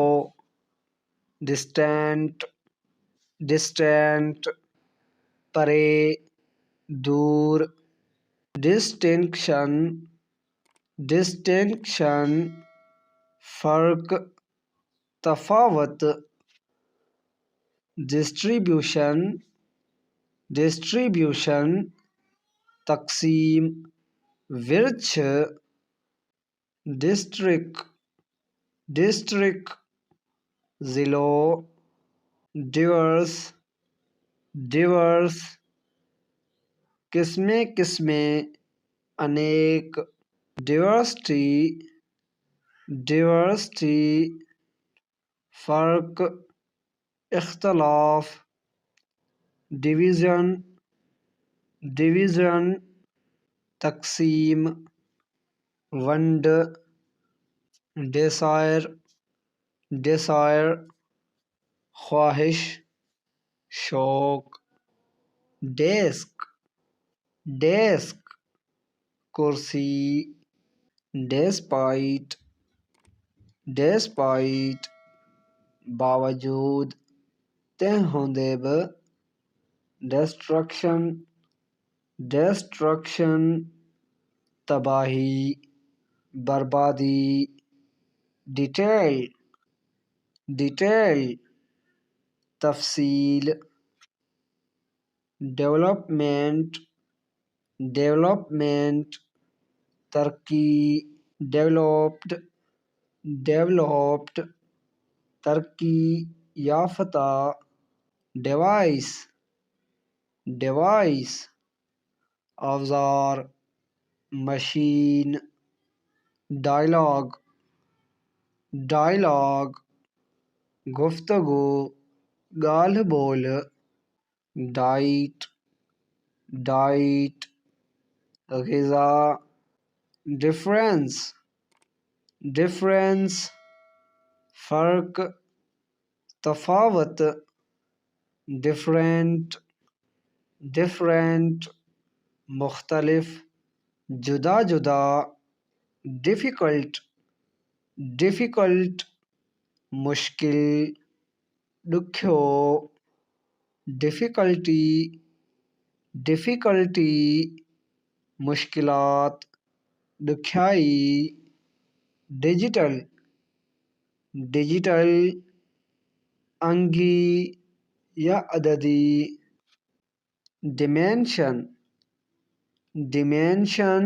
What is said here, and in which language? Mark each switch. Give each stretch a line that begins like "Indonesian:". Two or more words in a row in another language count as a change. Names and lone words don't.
English: Distant. Distant
Sindhi: परे, दूर।
English: डिस्टिंक्शन।
Sindhi: डिस्टिंक्शन फ़र्क, तफावत।
English: Distribution. Distribution
Sindhi: तक़सीम, विरछ।
English: District. District ज़िलो। Diverse. Diverse
Sindhi: किस्में किस्में, अनेक।
English: डिवर्सिटी।
Sindhi: डिवर्सिटी फ़र्क, इख्तलाफ।
English: Division. Division
Sindhi: तक़सीम, वंड।
English: Desire. Desire
Sindhi: ख्वाहिश, शौक।
English: Desk. Desk कुर्सी। डेस्पाइट।
Sindhi: डेस्पाइट बावजूद, तंहिं हूंदे बि।
English: डिस्ट्रक्शन।
Sindhi: डिस्ट्रक्शन तबाही, बर्बादी।
English: Detail. Detail तफसील। Development. Development तरक्की। Developed. Developed
Sindhi: तरक्की याफ्ता।
English: Device. Device औजार, machine, dialogue, dialogue,
Sindhi: गुफ्तगू, गाल बोल,
English: diet, diet, ग़िज़ा, difference, difference,
Sindhi: फ़र्क, तफ़ावत,
English: different, different,
Sindhi: मुख्तलिफ, जुदा जुदा,
English: difficult, difficult,
Sindhi: मुश्किल, ॾुखियो,
English: difficulty, difficulty,
Sindhi: मुश्किलात, ॾुखियाई,
English: digital, digital,
Sindhi: अंगी या अददी,
English: dimension, dimension,